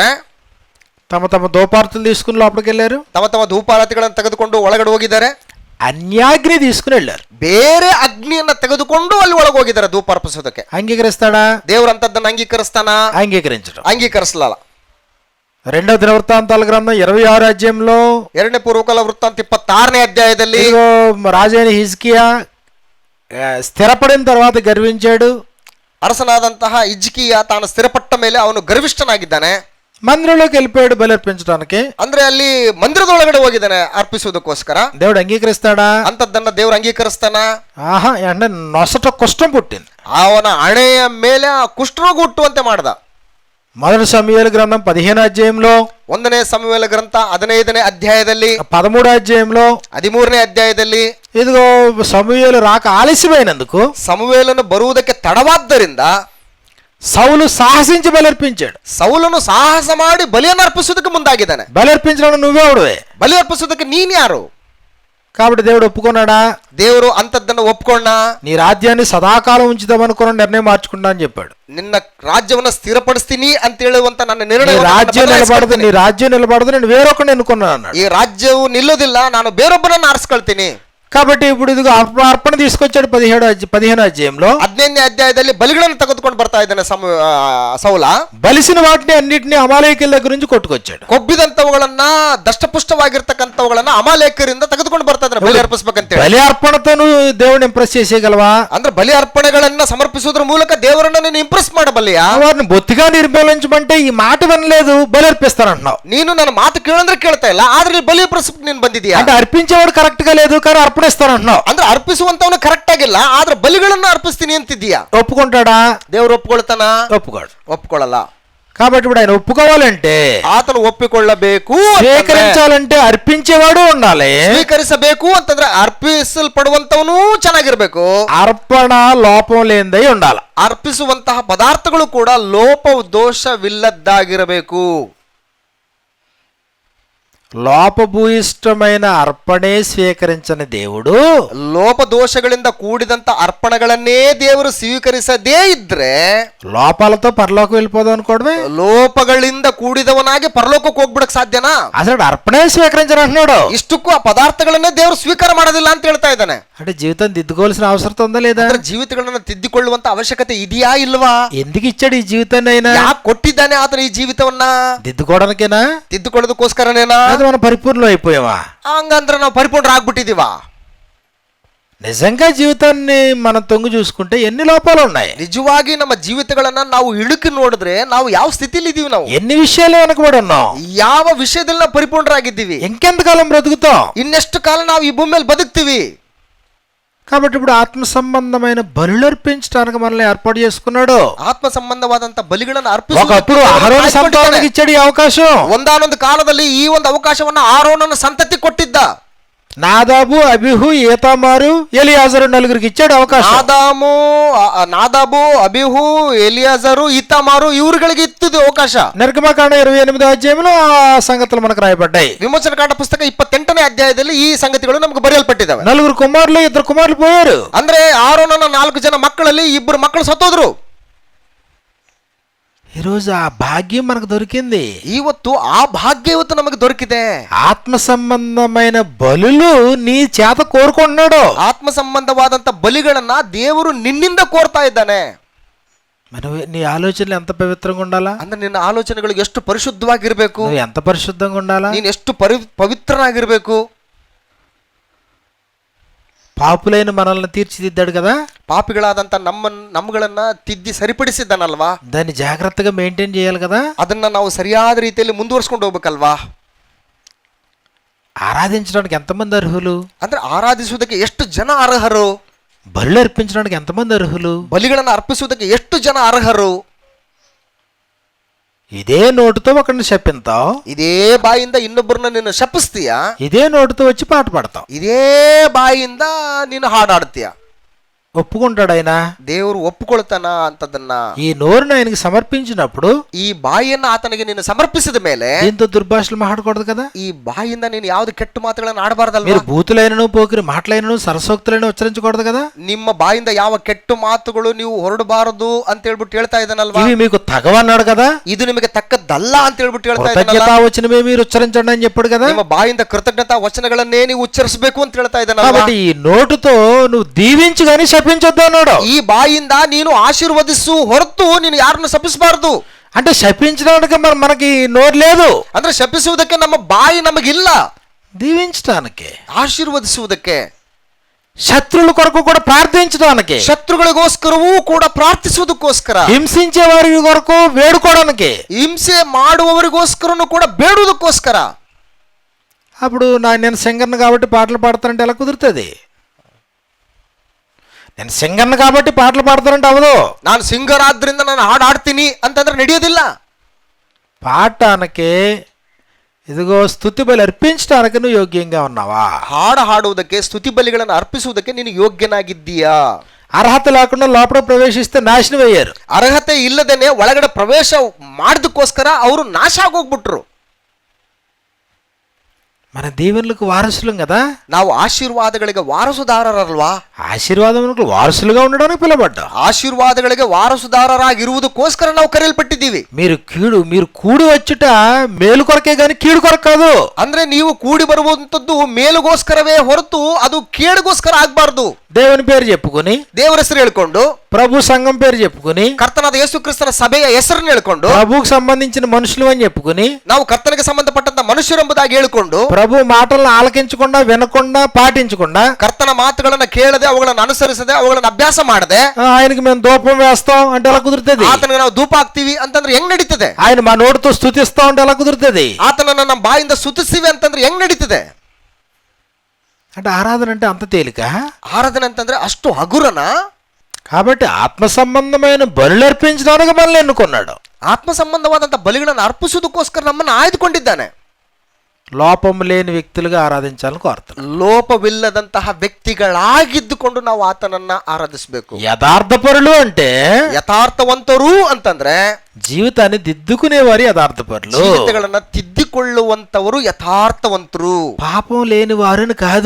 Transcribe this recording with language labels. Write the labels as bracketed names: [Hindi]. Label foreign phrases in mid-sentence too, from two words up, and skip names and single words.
[Telugu] తమ తమ దోపార్తులు తీసుకుని లోపలికి వెళ్ళారు. [Kannada] ತಮ್ಮ ತಮ್ಮ ಧೂಪಾರತಿಗಳನ್ನು ತೆಗೆದುಕೊಂಡು ಒಳಗಡೆ ಹೋಗಿದ್ದಾರೆ. [Telugu] అన్యాగ్ని తీసుకుని వెళ్ళారు. [Kannada] ಬೇರೆ ಅಗ್ನಿಯನ್ನ ತೆಗೆದುಕೊಂಡು ಅಲ್ಲಿ ಒಳಗೆ ಹೋಗಿದ್ದಾರೆ ಧೂಪ ಅರ್ಪಿಸೋದಕ್ಕೆ. [Telugu] అంగీకరిస్తాడా? [Kannada] ದೇವರಂತದ್ದನ್ನ ಅಂಗೀಕರಿಸ್ತಾನ? [Telugu] అంగీకరించడం. [Kannada] ಅಂಗೀಕರಿಸಲ್ಲ. [Telugu] 2వ దినవృత్తాంతాల గ్రంథం 26వ అధ్యాయంలో [Kannada] 2ನೇ ಪೂರ್ವಕಾಲ ವೃತ್ತಾಂತ 26ನೇ అధ్యాಯದಲ್ಲಿ [Telugu] రాజైన హిజ్కియా స్థిరపడిన తర్వాత గర్వించాడు. [Kannada] ಅರಸನಾದಂತಹ ಹಿಜ್ಕೀಯ ತಾನು ಸ್ಥಿರಪಟ್ಟ ಮೇಲೆ ಅವನು ಗರ್ವಿಷ್ಠನಾಗಿದ್ದಾನೆ. [Telugu] మందిరంలోకి వెళ్ళిపోయాడు బలి అర్పించడానికి. [Kannada] ಅಂದ್ರೆ ಅಲ್ಲಿ ಮಂದಿರದೊಳಗಡೆ ಹೋಗಿದ್ದಾನೆ ಅರ್ಪಿಸುವುದಕ್ಕೋಸ್ಕರ. [Telugu] దేవుడు అంగీకరిస్తాడా? [Kannada] ಅಂತದ್ದನ್ನ ದೇವ್ರು ಅಂಗೀಕರಿಸ್ತಾನ? [Telugu] ఆహా, అంటే నొసట కుష్టం పుట్టింది. [Kannada] ಅವನ ಹಣೆಯ ಮೇಲೆ ಆ ಕುಷ್ಠರೋಗ ಹುಟ್ಟುವಂತೆ ಮಾಡ್ದ. [Telugu] 1 సమూయేలు గ్రంథం 15వ అధ్యాయంలో, [Kannada] 1ನೇ ಸಮುವೇಲ ಗ್ರಂಥ 15ನೇ అధ్యాయದಲ್ಲಿ, [Telugu] 13వ అధ్యాయంలో, [Kannada] 13ನೇ ಅಧ್ಯಾಯದಲ್ಲಿ [Telugu] ఇదిగో సమూయేలు రాక ఆలస్యమైనందుకు [Kannada] ಸಮುವೇಲನು ಬರುವುದಕ್ಕೆ ತಡವಾದ್ದರಿಂದ [Telugu] సౌలు సాహసించి బలర్పించాడు. [Kannada] ಸೌಲನು ಸಾಹಸ ಮಾಡಿ ಬಲಿಯನ್ನು ಅರ್ಪಿಸುವುದಕ್ಕೆ ಮುಂದಾಗಿದ್ದಾನೆ. [Telugu] బలర్పించడం నువ్వెవడువే? [Kannada] ಬಲಿ ಅರ್ಪಿಸುವುದಕ್ಕೆ ನೀನ್ ಯಾರು? [Telugu] కాబట్టి దేవుడు ఒప్పుకున్నాడా? [Kannada] ದೇವರು ಅಂತದ್ದನ್ನು ಒಪ್ಕೊಂಡ. [Telugu] నీ రాజ్యాన్ని సదాకాలం ఉంచుదామనుకున్న నిర్ణయం మార్చుకుంటా అని చెప్పాడు. [Kannada] ನಿನ್ನ ರಾಜ್ಯವನ್ನ ಸ್ಥಿರಪಡಿಸ್ತೀನಿ ಅಂತ ಹೇಳುವಂತ ನನ್ನ ನಿರ್ಣಯ, [Telugu] నీ రాజ్యం నిలబడదు, నేను వేరొకరిని ఎన్నుకున్నాను అన్నాడు. [Kannada] ಈ ರಾಜ್ಯವು ನಿಲ್ಲುವುದಿಲ್ಲ, ನಾನು ಬೇರೊಬ್ಬರನ್ನು ಆರಿಸ್ಕೊಳ್ತೀನಿ. [Telugu] కాబట్టి ఇప్పుడు ఇదిగో అర్పణ తీసుకొచ్చాడు 15వ అధ్యాయంలో. [Kannada] 15ನೇ అధ్యాయದಲ್ಲಿ బలిಗಳನ್ನು ತೆಗೆದುಕೊಂಡು ಬರ್ತಾ ಇದ್ದಾನೆ ಸೌಲ. [Telugu] బలిసిన వాటిని అన్నిటిని అమాలేకుల దగ్గర నుంచి కొట్టుకొచ్చాడు. [Kannada] ಕೊಬ್ಬಿದಂತವುಗಳನ್ನ ದಷ್ಟಪುಷ್ಟವಾಗಿರ್ತಕ್ಕಂಥವುಗಳನ್ನ ಅಮಾಲೇಕರಿಂದ ತೆಗೆದುಕೊಂಡು ಬರ್ತಾ ಇದ್ದಾನೆ ಬಲಿ ಅರ್ಪಿಸಬೇಕಂತ. [Telugu] బలి అర్పణతోను దేవుని ఇంప్రెస్ చేసేయగలవా? [Kannada] ಅಂದ್ರೆ ಬಲಿ ಅರ್ಪಣೆಗಳನ್ನ ಸಮರ್ಪಿಸುವುದರ ಮೂಲಕ ದೇವರನ್ನ ನೀನು ಇಂಪ್ರೆಸ್ ಮಾಡಬಲ್ಲಿಯಾ? [Telugu] వారిని బొత్తిగా నిర్మూలించమంటే ఈ మాట వినలేదు, బలి అర్పిస్తానంటున్నావు. [Kannada] ನೀನು ನನ್ನ ಮಾತು ಕೇಳಂದ್ರೆ ಕೇಳ್ತಾ ಇಲ್ಲ, ಆದ್ರೆ ಬಲಿ ಅರ್ಪಿಸಕ್ಕೆ ನೀನು ಬಂದಿದ್ಯಾ. [Telugu] అంటే అర్పించేవాడు కరెక్ట్ గా లేదు, కానీ అర్పణిస్తానంటున్నావు. [Kannada] ಅಂದ್ರೆ ಅರ್ಪಿಸುವಂತವನು ಕರೆಕ್ಟ್ ಆಗಿಲ್ಲ, ಆದ್ರೆ ಬಲಿಗಳನ್ನ ಅರ್ಪಿಸ್ತೀನಿ ಅಂತಿದ್ಯಾ. [Telugu] ఒప్పుకుంటాడా? [Kannada] ದೇವರು ಒಪ್ಕೊಳ್ತಾನ? [Telugu] ఒప్పుకోడు. [Kannada] ಒಪ್ಕೊಳ್ಳಲ್ಲ. [Telugu] కాబట్టి ఇప్పుడు ఆయన ఒప్పుకోవాలంటే, [Kannada] ಆತನು ಒಪ್ಪಿಕೊಳ್ಳಬೇಕು, [Telugu] ಸ್ವೀಕరించాలంటే అర్పించేవాడు ఉండాలి. [Kannada] ಸ್ವೀಕರಿಸಬೇಕು ಅಂತಂದ್ರೆ ಅರ್ಪಿಸಲ್ಪಡುವಂತವನು ಚೆನ್ನಾಗಿರ್ಬೇಕು. [Telugu] అర్పణ లోపం లేనిదై ఉండాలి. [Kannada] ಅರ್ಪಿಸುವಂತಹ ಪದಾರ್ಥಗಳು ಕೂಡ ಲೋಪ ದೋಷವಿಲ್ಲದ್ದಾಗಿರಬೇಕು. [Telugu] లోపభూయిష్టమైన అర్పణే స్వీకరించని దేవుడు [Kannada] ಲೋಪದೋಷಗಳಿಂದ ಕೂಡಿದಂತ ಅರ್ಪಣೆಗಳನ್ನೇ ದೇವರು ಸ್ವೀಕರಿಸದೇ ಇದ್ರೆ [Telugu] లోపాలతో పరలోకం వెళ్ళిపోదాం అనుకోవడమే. [Kannada] ಲೋಪಗಳಿಂದ ಕೂಡಿದವನಾಗಿ ಪರಲೋಕಕ್ಕೆ ಹೋಗ್ಬಿಡಕ್ ಸಾಧ್ಯನಾ? [Telugu] అసలు అర్పణే స్వీకరించని అంటున్నాడు. [Kannada] ಇಷ್ಟಕ್ಕೂ ಆ ಪದಾರ್ಥಗಳನ್ನೇ ದೇವರು ಸ್ವೀಕಾರ ಮಾಡೋದಿಲ್ಲ ಅಂತ ಹೇಳ್ತಾ ಇದ್ದಾನೆ. [Telugu] అంటే జీవితం దిద్దుకోవాల్సిన అవసరం ఉందా లేదా? [Kannada] ಜೀವಿತಗಳನ್ನ ತಿದ್ದಿಕೊಳ್ಳುವಂತ ಅವಶ್ಯಕತೆ ಇದೆಯಾ ಇಲ್ವಾ? [Telugu] ఎందుకు ఇచ్చాడు ఈ జీవితాన్ని? అయినా [Kannada] ಯಾಕೆ ಕೊಟ್ಟಿದ್ದಾನೆ ಆತನ ಈ ಜೀವಿತವನ್ನ? [Telugu] దిద్దుకోవడానికేనా? [Kannada] ತಿದ್ದುಕೊಳ್ಳೋದಕ್ಕೋಸ್ಕರನೇನಾ? [Telugu] మనం పరిపూర్ణం అయిపోయావా? [Kannada] ಹಂಗಂದ್ರೆ ನಾವು ಪರಿಪೂರ್ಣ ಆಗ್ಬಿಟ್ಟಿದೀವ? [Telugu] నిజంగా జీవితాన్ని మనం తొంగి చూసుకుంటే ఎన్ని లోపాలు ఉన్నాయి. [Kannada] ನಿಜವಾಗಿ ನಮ್ಮ ಜೀವಿತಗಳನ್ನ ನಾವು ಇಳುಕಿ ನೋಡಿದ್ರೆ ನಾವು ಯಾವ ಸ್ಥಿತಿಲಿ ಇದೀವಿ, ನಾವು [Telugu] ఎన్ని విషయాలు వెనకబడి ఉన్నాం, [Kannada] ಯಾವ ವಿಷಯದಲ್ಲಿ ನಾವು ಪರಿಪೂರ್ಣರಾಗಿದ್ದೀವಿ, [Telugu] ఇంకెంతకాలం బ్రతుకుతాం, [Kannada] ಇನ್ನೆಷ್ಟು ಕಾಲ ನಾವು ಈ ಭೂಮಿ ಮೇಲೆ ಬದುಕ್ತೀವಿ. [Telugu] కాబట్టి ఇప్పుడు ఆత్మ సంబంధమైన బలులు అర్పించడానికి మనల్ని ఏర్పాటు చేసుకున్నాడు. [Kannada] ಆತ್ಮ ಸಂಬಂಧವಾದಂತ ಬಲಿಗಳನ್ನು [Telugu] ఒకప్పుడు అహరోను సంతానానికి ఇచ్చాడు ఈ అవకాశం. [Kannada] ಒಂದಾನೊಂದು ಕಾಲದಲ್ಲಿ ಈ ಒಂದು ಅವಕಾಶವನ್ನ ಆರೋನನ ಸಂತತಿ ಕೊಟ್ಟಿದ್ದ. [Telugu] నాదాబు, అబిహు, ఈతామారు, ఎలియాజరు నలుగురికి ఇచ్చాడు అవకాశం. [Kannada] ನಾದಾಬು, ಅಬಿಹು, ಎಲಿಯಾಜರು, ಈತಾಮಾರು ಇವ್ರುಗಳಿಗೆ ಇತ್ತು ಅವಕಾಶ. [Telugu] నిర్గమకాండ 28వ అధ్యాయంలో ఆ సంగతులు మనకు రాయబడ్డాయి. [Kannada] ವಿಮೋಚನಕಾಂಡ ಪುಸ್ತಕ 28ನೇ ಅಧ್ಯಾಯದಲ್ಲಿ ಈ ಸಂಗತಿಗಳು ನಮಗೆ ಬರೆಯಲ್ಪಟ್ಟಿದ್ದಾವೆ. [Telugu] 4 కుమారులు 2 కుమారులు పోయారు. [Kannada] ಅಂದ್ರೆ ಆರೋನನ 4 ಜನ ಮಕ್ಕಳಲ್ಲಿ 2 ಮಕ್ಕಳು ಸತ್ತೋದ್ರು. [Telugu] ఈరోజు ఆ భాగ్యం మనకు దొరికింది. [Kannada] ಇವತ್ತು ಆ ಭಾಗ್ಯ ಇವತ್ತು ನಮಗೆ ದೊರಕಿದೆ. [Telugu] ఆత్మ సంబంధమైన బలులు నీ చేత కోరుకుంటున్నాడు. [Kannada] ಆತ್ಮ ಸಂಬಂಧವಾದಂತ ಬಲಿಗಳನ್ನ ದೇವರು ನಿನ್ನಿಂದ ಕೋರ್ತಾ ಇದ್ದಾನೆ. [Telugu] నీ ఆలోచనలు ఎంత పవిత్రంగా ఉండాలా? [Kannada] ಅಂದ್ರೆ ನಿನ್ನ ಆಲೋಚನೆಗಳು ಎಷ್ಟು ಪರಿಶುದ್ಧವಾಗಿರ್ಬೇಕು, [Telugu] ఎంత పరిశుద్ధంగా ఉండాలా, [Kannada] ನೀನು ಎಷ್ಟು ಪವಿತ್ರನಾಗಿರ್ಬೇಕು. [Telugu] పాపులైన మనల్ని తీర్చిదిద్దాడు కదా, [Kannada] ಪಾಪಿಗಳಾದಂತ ನಮ್ಮಗಳನ್ನ ತಿದ್ದಿ ಸರಿಪಡಿಸಿದ್ದಾನಲ್ವಾ, [Telugu] దాన్ని జాగ్రత్తగా మెయింటైన్ చేయాలి కదా, [Kannada] ಅದನ್ನ ನಾವು ಸರಿಯಾದ ರೀತಿಯಲ್ಲಿ ಮುಂದುವರ್ಸ್ಕೊಂಡು ಹೋಗ್ಬೇಕಲ್ವಾ. [Telugu] ఆరాధించడానికి ఎంతమంది అర్హులు? [Kannada] ಅಂದ್ರೆ ಆರಾಧಿಸುವುದಕ್ಕೆ ಎಷ್ಟು ಜನ ಅರ್ಹರು? [Telugu] బలులు అర్పించడానికి ఎంతమంది అర్హులు? [Kannada] ಬಲಿಗಳನ್ನು ಅರ್ಪಿಸುವುದಕ್ಕೆ ಎಷ್ಟು ಜನ ಅರ್ಹರು? [Telugu] ఇదే నోటుతో ఒకరిని శపిస్తావు, [Kannada] ಇದೇ ಬಾಯಿಂದ ಇನ್ನೊಬ್ಬರನ್ನ ನೀನು ಶಪಿಸ್ತೀಯ, [Telugu] ఇదే నోటుతో వచ్చి పాట పాడతావు, [Kannada] ಇದೇ ಬಾಯಿಂದ ನೀನು ಹಾಡಾಡ್ತೀಯ. [Telugu] ఒప్పుకుంటాడు ఆయన. [Kannada] ದೇವರು ಒಪ್ಪಿಕೊಳ್ತಾನ ಅಂತದನ್ನ. [Telugu] ఈ నోరును ఆయనకి సమర్పించినప్పుడు, [Kannada] ಈ ಬಾಯಿಯನ್ನ ಆತನಿಗೆ ನೀನು ಸಮರ್ಪಿಸಿದ ಮೇಲೆ [Telugu] దీంతో దుర్భాషలు మాట్లాడకూడదు కదా, [Kannada] ಈ ಬಾಯಿಂದ ನೀನು ಯಾವ್ದು ಕೆಟ್ಟ ಮಾತುಗಳನ್ನು ಆಡಬಾರ್ದಲ್ವಾ, [Telugu] మీరు బూతులైనను పోకిరి మాటలైనను సరసోక్తులైన ఉచ్చరించకూడదు కదా, [Kannada] ನಿಮ್ಮ ಬಾಯಿಂದ ಯಾವ ಕೆಟ್ಟ ಮಾತುಗಳು ನೀವು ಹೊರಡಬಾರದು ಅಂತ ಹೇಳ್ಬಿಟ್ಟು ಹೇಳ್ತಾ ಇದ್ದಾನಲ್ವಾ, [Telugu] ఇవి మీకు తగవన్నాడు కదా, [Kannada] ಇದು ನಿಮಗೆ ತಕ್ಕದ್ದಲ್ಲ ಅಂತ ಹೇಳ್ಬಿಟ್ಟು ಹೇಳ್ತಾ [Telugu] కృతజ్ఞతా వచనమే మీరు ఉచ్చరించండి అని చెప్పాడు కదా. [Kannada] ನಿಮ್ಮ ಬಾಯಿಂದ ಕೃತಜ್ಞತಾ ವಚನಗಳನ್ನೇ ನೀವು ಉಚ್ಚರಿಸಬೇಕು ಅಂತ ಹೇಳ್ತಾ ಇದ್ದಾನಲ್ವಾ. [Telugu] కాబట్టి ఈ నోటుతో నువ్వు దీవించు గాని శపించొద్దు అన్నాడు. [Kannada] ಈ ಬಾಯಿಂದ ನೀನು ಆಶೀರ್ವದಿಸು ಹೊರತು ನೀನು ಯಾರನ್ನು ಶಪಿಸಬಾರದು. [Telugu] అంటే శపించడానికి మనకి నోరు లేదు, [Kannada] ಅಂದ್ರೆ ಶಪಿಸುವುದಕ್ಕೆ ನಮ್ಮ ಬಾಯಿ ನಮಗಿಲ್ಲ, [Telugu] దీవించడానికి, [Kannada] ಆಶೀರ್ವದಿಸುವುದಕ್ಕೆ, [Telugu] శత్రువుల కొరకు కూడా ప్రార్థించడానికి, [Kannada] ಶತ್ರುಗಳಿಗೋಸ್ಕರವೂ ಕೂಡ ಪ್ರಾರ್ಥಿಸುವುದಕ್ಕೋಸ್ಕರ, [Telugu] హింసించే వారి కొరకు వేడుకోవడానికి, [Kannada] ಹಿಂಸೆ ಮಾಡುವವರಿಗೋಸ್ಕರನು ಕೂಡ ಬೇಡುವುದಕ್ಕೋಸ್ಕರ. [Telugu] అప్పుడు నేను సింగర్ను కాబట్టి పాటలు పాడతానంటే ఎలా కుదురుతుంది? నేను సింగర్ను కాబట్టి పాటలు పాడతానంటే అవదు. [Kannada] ನಾನು ಸಿಂಗರ್ ಆದ್ರಿಂದ ನಾನು ಹಾಡು ಹಾಡ್ತೀನಿ ಅಂತಂದ್ರೆ ನಡೆಯೋದಿಲ್ಲ. [Telugu] పాడటానికి ఇదిగో స్తుతి బలి అర్పించడానికి నువ్వు యోగ్యంగా ఉన్నావా? [Kannada] ಹಾಡು ಹಾಡುವುದಕ್ಕೆ, ಸ್ತುತಿ ಬಲಿಗಳನ್ನು ಅರ್ಪಿಸುವುದಕ್ಕೆ ನೀನು ಯೋಗ್ಯನಾಗಿದ್ದೀಯಾ? [Telugu] అర్హత లేకుండా లోపల ప్రవేశిస్తే నాశనం అయ్యారు. [Kannada] ಅರ್ಹತೆ ಇಲ್ಲದೇನೆ ಒಳಗಡೆ ಪ್ರವೇಶ ಮಾಡಿದಕ್ಕೋಸ್ಕರ ಅವರು ನಾಶ ಆಗೋಗ್ಬಿಟ್ರು. [Telugu] మన దీవెనలకు వారసులం కదా. [Kannada] ನಾವು ఆశీర్వాదಗಳಿಗೆ వారసుదాರರಲ್ವಾ? [Telugu] ఆశీర్వాదములకు వారసులుగా ఉండడానికి పిలబడ్డా. [Kannada] ఆశీర్వాదಗಳಿಗೆ వారసుదాರರಾಗಿರುವುದಕ್ಕೋಸ್ಕರ ನಾವು ಕರೆಯಲ್ಪಟ್ಟಿದ್ದೀವಿ. [Telugu] మీరు కూడి వచ్చుట మేలు కొరకే గాని కీడు కొరకు కాదు. [Kannada] ಅಂದ್ರೆ ನೀವು ಕೂಡಿ ಬರುವಂತದ್ದು ಮೇಲುಗೋಸ್ಕರವೇ ಹೊರತು ಅದು ಕೇಡುಗೋಸ್ಕರ ಆಗ್ಬಾರ್ದು. [Telugu] దేవుని పేరు చెప్పుకొని, [Kannada] ದೇವರ ಹೆಸರು ಹೇಳ್ಕೊಂಡು, [Telugu] ప్రభు సంఘం పేరు చెప్పుకొని, [Kannada] ಕರ್ತನಾದ ಯೇಸು ಕ್ರಿಸ್ತನ ಸಭೆಯ ಹೆಸರನ್ನು ಹೇಳ್ಕೊಂಡು, [Telugu] ప్రభుకు సంబంధించిన మనుషులు అని చెప్పుకొని, [Kannada] ನಾವು ಕರ್ತನಿಗೆ ಸಂಬಂಧಪಟ್ಟಂತ ಮನುಷ್ಯರೆಂಬುದಾಗಿ ಹೇಳ್ಕೊಂಡು, [Telugu] ప్రభు మాటలను ఆలకించకుండా, వినకుండా, పాటించకుండా, [Kannada] ಕರ್ತನ ಮಾತುಗಳನ್ನ ಕೇಳದೆ, ಅವುಗಳನ್ನು ಅನುಸರಿಸದೆ, ಅವುಗಳನ್ನು ಅಭ್ಯಾಸ ಮಾಡದೆ, [Telugu] ఆయనకి మేము ధూపం వేస్తాం అంటే ఎలా కుదురుతుంది? [Kannada] ಆತನಿಗೆ ನಾವು ಧೂಪ ಹಾಕ್ತಿವಿ ಅಂತಂದ್ರೆ ಹೆಂಗ್ ನಡೀತದೆ? [Telugu] ఆయన మా నోటితో స్తుతిస్తాం అంటే ఎలా కుదురుతుంది? [Kannada] ಆತನನ್ನ ನಮ್ಮ ಬಾಯಿಂದ ಸ್ತುತಿಸಿವಿ ಅಂತಂದ್ರೆ ಹೆಂಗ್ ನಡೀತದೆ? [Telugu] అంటే ఆరాధన అంటే అంత తేలిక? [Kannada] ಆರಾಧನೆ ಅಂತಂದ್ರೆ ಅಷ್ಟು ಹಗುರನ? [Telugu] కాబట్టి ఆత్మ సంబంధమైన బలులు అర్పించడానికి మనల్ని ఎన్నుకున్నాడు. [Kannada] ಆತ್ಮ ಸಂಬಂಧವಾದಂತ ಬಲಿಗಳನ್ನು ಅರ್ಪಿಸುವುದಕ್ಕೋಸ್ಕರ ನಮ್ಮನ್ನು ಆಯ್ದುಕೊಂಡಿದ್ದಾನೆ. [Telugu] లోపం లేని వ్యక్తులుగా ఆరాధించాలని కోరుతున్నాడు. [Kannada] ಲೋಪವಿಲ್ಲದಂತಹ ವ್ಯಕ್ತಿಗಳಾಗಿದ್ದುಕೊಂಡು ನಾವು ಆತನನ್ನ ಆರಾಧಿಸಬೇಕು. [Telugu] యథార్థపరులు అంటే [Kannada] ಯಥಾರ್ಥವಂತರು ಅಂತಂದ್ರೆ [Telugu] జీవితాన్ని దిద్దుకునే వారి యథార్థపరులు. [Kannada] ಜೀವಿತಗಳನ್ನ ತಿದ್ದಿಕೊಳ್ಳುವಂತವರು ಯಥಾರ್ಥವಂತರು. [Telugu] పాపం లేని వారిని కాదు,